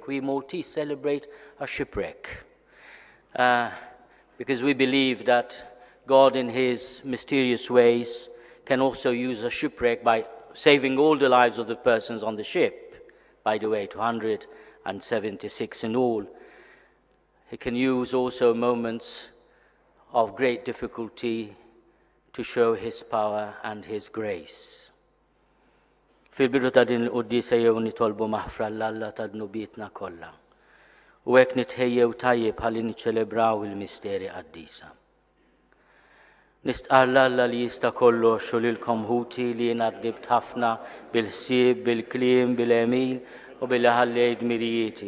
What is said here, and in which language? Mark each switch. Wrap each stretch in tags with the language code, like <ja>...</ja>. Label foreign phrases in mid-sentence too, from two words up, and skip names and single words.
<en>We Maltese celebrate a shipwreck because we believe that God in His mysterious ways can also use a shipwreck by saving all the lives of the persons on the ship, by the way, 276 in all. He can use also moments of great difficulty to show His power and His grace.</en> <mt>Fil-bidu ta' din l-Quddisa jew nitolbu maħfra l-Alla ta' dnubietna kollha. U hekk nitħejjew tajjeb ħalli niċċelebraw il-misteri qaddisa. Nistqar l-Alla li jista' kollox u lilkom ħuti li jien għaddibt ħafna bil-ħsieb, bil-kliem, bil-emil u billi ħallejt mirijieti.</mt>